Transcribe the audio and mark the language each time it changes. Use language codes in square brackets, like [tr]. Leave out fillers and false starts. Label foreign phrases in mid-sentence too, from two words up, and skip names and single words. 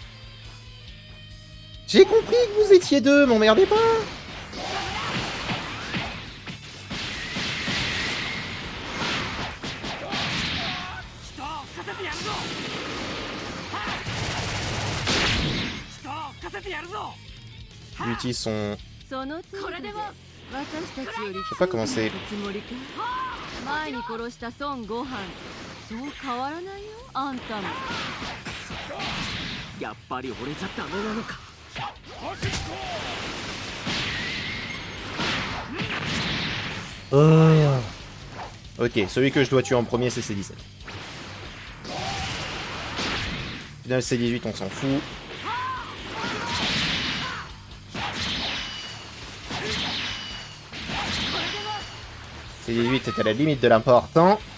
[fr] J'ai compris que vous étiez deux, m'emmerdez pas! Il utilise son... [ja] その通りで私たちより [fr] Je sais pas comment c'est... [ja] つもりか。前に殺した孫悟飯、そう変わらないよあんたも。やっぱり俺じゃダメなのか。 [fr] Ok, celui que je dois tuer en premier, c'est C17. Final C18, on s'en fout. C18 est à la limite de l'important.